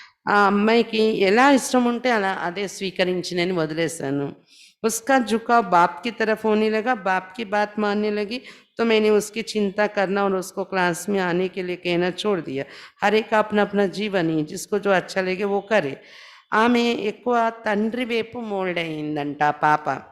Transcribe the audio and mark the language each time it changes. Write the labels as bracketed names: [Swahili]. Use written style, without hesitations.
[Telugu] ఆ అమ్మాయికి ఎలా ఇష్టం ఉంటే అలా అదే స్వీకరించినని వదిలేశాను. [Hindi] उसका झुकाव बाप की तरफ होने लगा, बाप की बात मानने लगी, तो मैंने उसकी चिंता करना और उसको क्लास में आने के लिए कहना छोड़ दिया. हर एक का अपना अपना जीवन है, जिसको जो अच्छा लगे वो करे. [Telugu] ఆమె ఎక్కువ తండ్రి వైపు మోల్డ్ అయిందంట ఆ పాప.